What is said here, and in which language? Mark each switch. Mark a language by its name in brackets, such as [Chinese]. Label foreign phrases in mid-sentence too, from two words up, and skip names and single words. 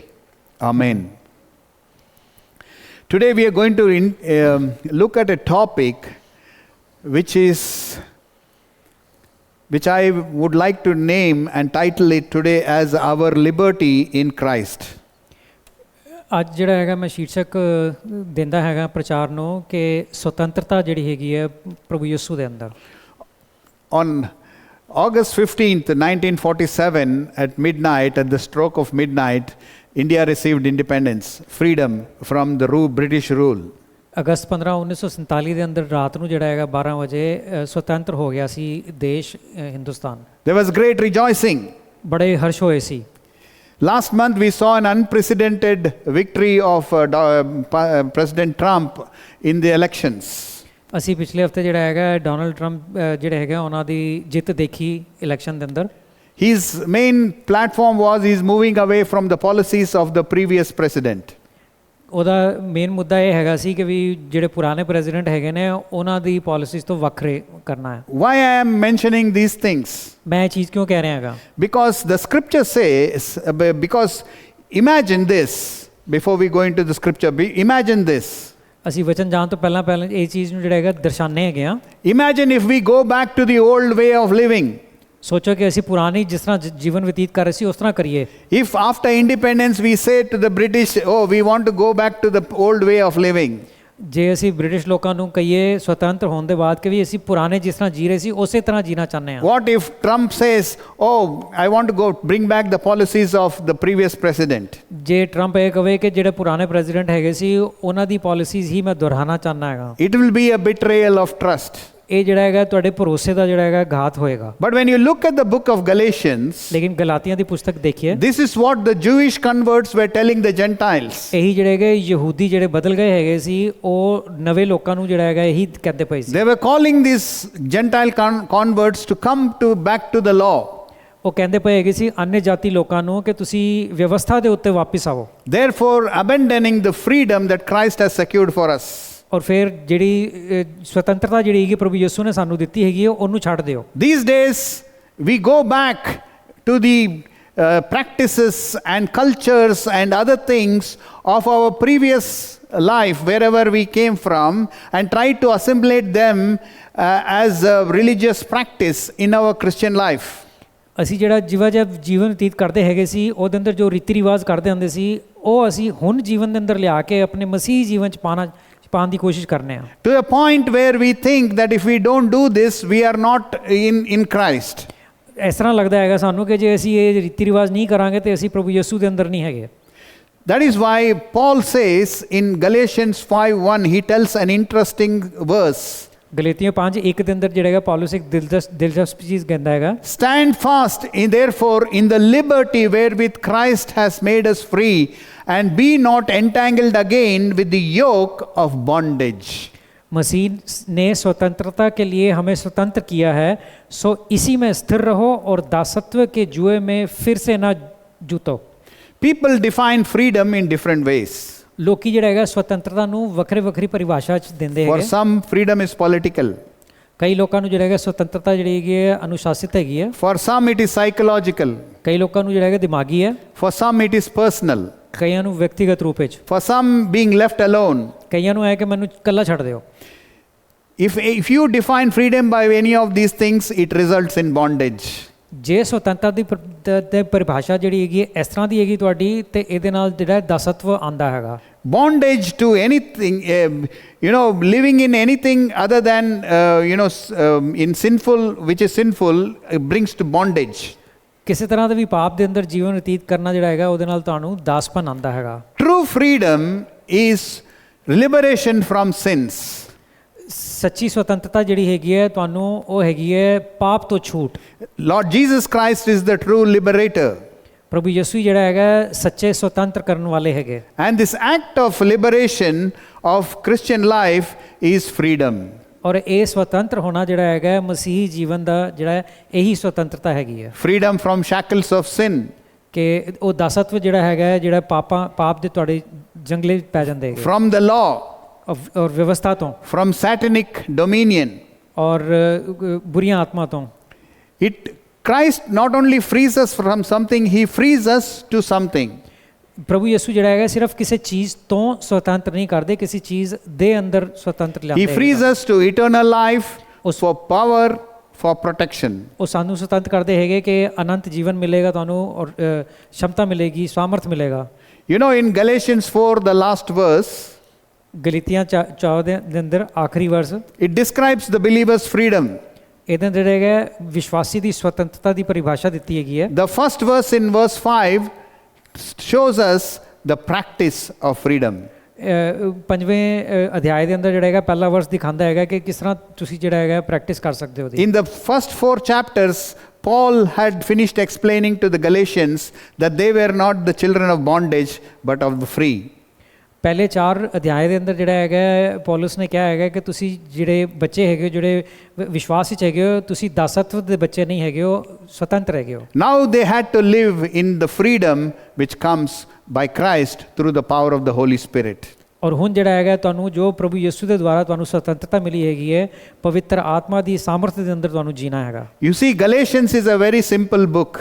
[English] Amen. Today we are going to look at a topic which I would like to name and title it today as Our Liberty in Christ. [Punjabi] ਅੱਜ ਜਿਹੜਾ ਹੈਗਾ ਮੈਂ ਸ਼ੀਰਸ਼ਕ ਦਿੰਦਾ ਹੈਗਾ ਪ੍ਰਚਾਰ ਨੂੰ ਕਿ ਸੁਤੰਤਰਤਾ ਜਿਹੜੀ ਹੈਗੀ ਹੈ ਪ੍ਰਭੂ ਯਿਸੂ ਦੇ ਅੰਦਰ। [English] On August 15th, 1947, at midnight, at the stroke of midnight, India received independence, freedom from the British rule. [Punjabi] ਅਗਸਤ 15 1947 ਦੇ ਅੰਦਰ ਰਾਤ ਨੂੰ ਜਿਹੜਾ ਹੈਗਾ 12 ਵਜੇ ਸੁਤੰਤਰ ਹੋ ਗਿਆ ਸੀ ਦੇਸ਼ ਹਿੰਦੁਸਤਾਨ। [English] There was great rejoicing. [Punjabi] ਬੜੇ ਹਰਸ਼ ਹੋਏ ਸੀ। [English] Last month we saw an unprecedented victory of President Trump in the elections. [Punjabi] ਅਸੀਂ ਪਿਛਲੇ ਹਫਤੇ ਜਿਹੜਾ ਹੈਗਾ ਡੋਨਲਡ ਟਰੰਪ ਜਿਹੜੇ ਹੈਗਾ ਉਹਨਾਂ ਦੀ ਜਿੱਤ ਦੇਖੀ ਇਲੈਕਸ਼ਨ ਦੇ ਅੰਦਰ। [English] His main platform was he is moving away from the policies of the previous president. [Punjabi] ਉਹਦਾ ਮੇਨ ਮੁੱਦਾ ਇਹ ਹੈਗਾ ਸੀ ਕਿ ਵੀ ਜਿਹੜੇ ਪੁਰਾਣੇ ਪ੍ਰੈਜ਼ੀਡੈਂਟ ਹੈਗੇ ਨੇ ਉਹਨਾਂ ਦੀ ਪਾਲਿਸੀਜ਼ ਤੋਂ ਵੱਖਰੇ ਕਰਨਾ ਹੈ। [English] Why I am mentioning these things? [Punjabi] ਮੈਂ ਇਹ ਚੀਜ਼ ਕਿਉਂ ਕਹਿ ਰਿਹਾ ਹੈਗਾ? [English] Because the scripture says, because imagine this, before we go into the scripture, imagine this. [Punjabi] ਅਸੀਂ ਵਚਨ ਜਾਣ ਤੋਂ ਪਹਿਲਾਂ ਇਹ ਚੀਜ਼ ਨੂੰ ਜਿਹੜਾ ਹੈਗਾ ਦਰਸਾਉਂਦੇ ਹੈਗੇ ਆ। [English] Imagine if we go back to the old way of living. [Punjabi] ਸੋਚੋ ਕਿ ਅਸੀਂ ਪੁਰਾਣੀ ਜਿਸ ਤਰ੍ਹਾਂ ਜੀਵਨ ਬਤੀਤ ਕਰ ਰਹੇ ਸੀ ਉਸ ਤਰ੍ਹਾਂ ਕਰੀਏ। [English] If after independence we say to the British, oh, we want to go back to the old way of living. [Punjabi] ਜੇ ਅਸੀਂ ਬ੍ਰਿਟਿਸ਼ ਲੋਕਾਂ ਨੂੰ ਕਹੀਏ ਸੁਤੰਤਰ ਹੋਣ ਦੇ ਬਾਅਦ ਕਿ ਵੀ ਅਸੀਂ ਪੁਰਾਣੇ ਜਿਸ ਤਰ੍ਹਾਂ ਜੀ ਰਹੇ ਸੀ ਉਸੇ ਤਰ੍ਹਾਂ ਜੀਣਾ ਚਾਹੁੰਦੇ ਹਾਂ। [English] What if Trump says, oh, I want to go bring back the policies of the previous president? [Punjabi] ਜੇ ਟਰੰਪ ਇਹ ਕਹੇ ਕਿ ਜਿਹੜੇ ਪੁਰਾਣੇ ਪ੍ਰੈਜ਼ੀਡੈਂਟ ਹੈਗੇ ਸੀ ਉਹਨਾਂ ਦੀ ਪਾਲਿਸੀਜ਼ ਹੀ ਮੈਂ ਦੁਹਰਾਉਣਾ ਚਾਹੁੰਦਾ ਹੈਗਾ। [English] It will be a betrayal of trust. [Punjabi] ਇਹ ਜਿਹੜਾ ਹੈਗਾ ਤੁਹਾਡੇ ਭਰੋਸੇ ਦਾ ਜਿਹੜਾ ਹੈਗਾ ਘਾਤ ਹੋਏਗਾ। [English] But when you look at the book of Galatians, [Punjabi] ਲੇਕਿਨ ਗਲਾਤੀਆਂ ਦੀ ਪੁਸਤਕ ਦੇਖੀਏ, [English] this is what the Jewish converts were telling the Gentiles. [Punjabi] ਇਹੀ ਜਿਹੜੇ ਹੈਗੇ ਯਹੂਦੀ ਜਿਹੜੇ ਬਦਲ ਗਏ ਹੈਗੇ ਸੀ ਉਹ ਨਵੇਂ ਲੋਕਾਂ ਨੂੰ ਜਿਹੜਾ ਹੈਗਾ ਇਹੀ ਕਹਿੰਦੇ ਪਏ ਸੀ। [English] They were calling these Gentile converts to come back to the law. [Punjabi] ਉਹ ਕਹਿੰਦੇ ਪਏ ਹੈਗੇ ਸੀ ਅਨਿ ਜਾਤੀ ਲੋਕਾਂ ਨੂੰ ਕਿ ਤੁਸੀਂ ਵਿਵਸਥਾ ਦੇ ਉੱਤੇ ਵਾਪਿਸ ਆਵੋ। [English] Therefore abandoning the freedom that Christ has secured for us. [Punjabi] ਔਰ ਫਿਰ ਜਿਹੜੀ ਸੁਤੰਤਰਤਾ ਜਿਹੜੀ ਹੈਗੀ ਪ੍ਰਭੂ ਯਿਸੂ ਨੇ ਸਾਨੂੰ ਦਿੱਤੀ ਹੈਗੀ ਉਹਨੂੰ ਛੱਡ ਦਿਓ। [English] These days we go back to the practices and cultures and other things of our previous life wherever we came from and try to assimilate them as a religious practice in our Christian life. [Punjabi] ਅਸੀਂ ਜਿਹੜਾ ਜੀਵਨ ਬਤੀਤ ਕਰਦੇ ਹੈਗੇ ਸੀ ਉਹਦੇ ਅੰਦਰ ਜੋ ਰੀਤੀ ਰਿਵਾਜ ਕਰਦੇ ਹੁੰਦੇ ਸੀ ਉਹ ਅਸੀਂ ਹੁਣ ਜੀਵਨ ਦੇ ਅੰਦਰ ਲਿਆ ਕੇ ਆਪਣੇ ਮਸੀਹੀ ਜੀਵਨ ਚ ਪਾਉਣ ਦੀ ਕੋਸ਼ਿਸ਼ ਕਰਨੇ ਆ। [English] To a point where we think that if we don't do this we are not in Christ. [Punjabi] ਇਸ ਤਰ੍ਹਾਂ ਲੱਗਦਾ ਹੈਗਾ ਸਾਨੂੰ ਕਿ ਜੇ ਅਸੀਂ ਇਹ ਰੀਤੀ ਰਿਵਾਜ ਨਹੀਂ ਕਰਾਂਗੇ ਤੇ ਅਸੀਂ ਪ੍ਰਭੂ ਯਿਸੂ ਦੇ ਅੰਦਰ ਨਹੀਂ ਹੈਗੇ। [English] That is why Paul says in Galatians 5:1 he tells an interesting verse. [Punjabi] ਗਲਾਤੀਆਂ 5:1 ਦੇ ਅੰਦਰ ਜਿਹੜਾ ਹੈਗਾ ਪੌਲਸ ਇੱਕ ਦਿਲਚਸਪ ਚੀਜ਼ ਕਹਿੰਦਾ ਹੈਗਾ। [English] Stand fast therefore in the liberty wherewith Christ has made us free and be not entangled again with the yoke of bondage. [Hindi] मसीह ने स्वतंत्रता के लिए हमें स्वतंत्र किया है, सो इसी में स्थिर रहो और दासत्व के जुए में फिर से ना जूतो। [English] People define freedom in different ways. [Punjabi] ਲੋਕੀ ਜਿਹੜਾ ਹੈਗਾ ਸੁਤੰਤਰਤਾ ਨੂੰ ਵੱਖਰੀ ਪਰਿਭਾਸ਼ਾ ਚ ਦਿੰਦੇ ਹੈਗੇ। [English] For some freedom is political. [Punjabi] ਕਈ ਲੋਕਾਂ ਨੂੰ ਜਿਹੜਾ ਹੈਗਾ ਸੁਤੰਤਰਤਾ ਜਿਹੜੀ ਹੈਗੀ ਹੈ ਅਨੁਸ਼ਾਸਿਤ ਹੈਗੀ ਹੈ। [English] For some it is psychological. [Punjabi] ਕਈ ਲੋਕਾਂ ਨੂੰ ਜਿਹੜਾ ਹੈਗਾ ਦਿਮਾਗੀ ਹੈ। [English] For some it is personal. [Punjabi] ਕਈਆਂ ਨੂੰ ਵਿਅਕਤੀਗਤ ਰੂਪ ਵਿੱਚ। [English] For some being left alone. [Punjabi] ਕਈਆਂ ਨੂੰ ਹੈ ਕਿ ਮੈਨੂੰ ਇਕੱਲਾ ਛੱਡ ਦਿਓ। [English] If you define freedom by any of these things it results in bondage. [Punjabi] ਜੇ ਸੁਤੰਤਰਤਾ ਦੀ ਪਰਿਭਾਸ਼ਾ ਜਿਹੜੀ ਹੈਗੀ ਇਸ ਤਰ੍ਹਾਂ ਦੀ ਹੈਗੀ ਤੁਹਾਡੀ ਤੇ ਇਹਦੇ ਨਾਲ ਜਿਹੜਾ ਦਾਸਤਵ ਆਂਦਾ ਹੈਗਾ। [English] Bondage to anything, living in anything other than in sinful, which is sinful, brings to bondage. [Punjabi] ਕਿਸੇ ਤਰ੍ਹਾਂ ਦੇ ਵੀ ਪਾਪ ਦੇ ਅੰਦਰ ਜੀਵਨ ਬਤੀਤ ਕਰਨਾ ਜਿਹੜਾ ਹੈਗਾ ਉਹਦੇ ਨਾਲ ਤੁਹਾਨੂੰ ਦਾਸਪਨ ਆਂਦਾ ਹੈਗਾ। [English] True freedom is liberation from sins. [Punjabi] ਸੱਚੀ ਸੁਤੰਤਰਤਾ ਜਿਹੜੀ ਹੈਗੀ ਹੈ ਤੁਹਾਨੂੰ ਉਹ ਹੈਗੀ ਹੈ ਪਾਪ ਤੋਂ ਛੂਟ। [English] Lord Jesus Christ is the true liberator. [Punjabi] ਪ੍ਰਭੂ ਯਿਸੂ ਜਿਹੜਾ ਹੈਗਾ ਸੱਚੇ ਸੁਤੰਤਰ ਕਰਨ ਵਾਲੇ ਹੈਗੇ। [English] And this act of liberation of Christian life is freedom. [Punjabi] ਔਰ ਇਹ ਸੁਤੰਤਰ ਹੋਣਾ ਜਿਹੜਾ ਹੈਗਾ ਮਸੀਹੀ ਜੀਵਨ ਦਾ ਜਿਹੜਾ ਇਹੀ ਸੁਤੰਤਰਤਾ ਹੈਗੀ ਹੈ [English] freedom from shackles of sin, [Punjabi] ਕਿ ਉਹ ਦਾਸਤਵ ਜਿਹੜਾ ਹੈਗਾ ਜਿਹੜਾ ਪਾਪ ਦੇ ਤੁਹਾਡੇ ਜੰਗਲੇ ਪੈ ਜਾਂਦੇ ਹੈਗੇ [English] from the law, [Punjabi] ਔਰ ਵਿਵਸਥਾ ਤੋਂ [English] from satanic dominion. [Punjabi] ਔਰ ਬੁਰੀਆਂ ਆਤਮਾ ਤੋਂ [English] Christ not only frees us from something, he frees us to something. [Punjabi] ਪ੍ਰਭੂ ਯਿਸੂ ਜਿਹੜਾ ਹੈਗਾ ਸਿਰਫ ਕਿਸੇ ਚੀਜ਼ ਤੋਂ ਸੁਤੰਤਰ ਨਹੀਂ ਕਰਦੇ, ਕਿਸੇ ਚੀਜ਼ ਦੇ ਅੰਦਰ ਸੁਤੰਤਰ ਲਿਆਉਂਦੇ [English] He frees us to eternal life, for power, for protection. [Punjabi] ਉਹ ਸਾਨੂੰ ਸੁਤੰਤਰ ਕਰਦੇ ਹੈਗੇ ਕਿ ਅਨੰਤ ਜੀਵਨ ਮਿਲੇਗਾ ਤੁਹਾਨੂੰ ਔਰ ਸ਼ਮਤਾ ਮਿਲੇਗੀ, ਸਾਮਰਥ ਮਿਲੇਗਾ। [English] You know, in Galatians 4, the last verse, [Punjabi] ਗਲਾਤੀਆਂ 4 ਦੇ ਅੰਦਰ ਆਖਰੀ ਵਰਸ, [English] it describes the believer's freedom. [Punjabi] ਇਹਦੇ ਅੰਦਰ ਜਿਹੜਾ ਹੈਗਾ ਵਿਸ਼ਵਾਸੀ ਦੀ ਸੁਤੰਤਰਤਾ ਦੀ ਪਰਿਭਾਸ਼ਾ ਦਿੱਤੀ ਹੈਗੀ ਹੈ। [English] The first verse in verse 5 shows us the practice of freedom. [Punjabi] ਪੰਜਵੇਂ ਅਧਿਆਇ ਦੇ ਅੰਦਰ ਜਿਹੜਾ ਹੈਗਾ ਪਹਿਲਾ ਵਰਸ ਦਿਖਾਉਂਦਾ ਹੈਗਾ ਕਿ ਕਿਸ ਤਰ੍ਹਾਂ ਤੁਸੀਂ ਜਿਹੜਾ ਹੈਗਾ ਪ੍ਰੈਕਟਿਸ ਕਰ ਸਕਦੇ ਹੋ। [English] In the first 4 chapters, Paul had finished explaining to the Galatians that they were not the children of bondage but of the free. [Punjabi] ਪਹਿਲੇ 4 ਅਧਿਆਇ ਦੇ ਅੰਦਰ ਜਿਹੜਾ ਹੈਗਾ ਪੌਲਸ ਨੇ ਕਿਹਾ ਹੈਗਾ ਕਿ ਤੁਸੀਂ ਜਿਹੜੇ ਬੱਚੇ ਹੈਗੇ ਜਿਹੜੇ ਵਿਸ਼ਵਾਸ ਵਿੱਚ ਹੈਗੇ ਹੋ, ਤੁਸੀਂ ਦਾਸਤਵ ਦੇ ਬੱਚੇ ਨਹੀਂ ਹੈਗੇ ਹੋ, ਸੁਤੰਤਰ ਹੈਗੇ ਹੋ। [English] Now they had to live in the freedom which comes by Christ through the power of the Holy Spirit. [Punjabi] ਔਰ ਹੁਣ ਜਿਹੜਾ ਹੈਗਾ ਤੁਹਾਨੂੰ ਜੋ ਪ੍ਰਭੂ ਯਿਸੂ ਦੇ ਦੁਆਰਾ ਤੁਹਾਨੂੰ ਸੁਤੰਤਰਤਾ ਮਿਲੀ ਹੈਗੀ ਹੈ, ਪਵਿੱਤਰ ਆਤਮਾ ਦੀ ਸਾਮਰਥ ਦੇ ਅੰਦਰ ਤੁਹਾਨੂੰ ਜੀਣਾ ਹੈਗਾ। [English] You see, Galatians is a very simple book.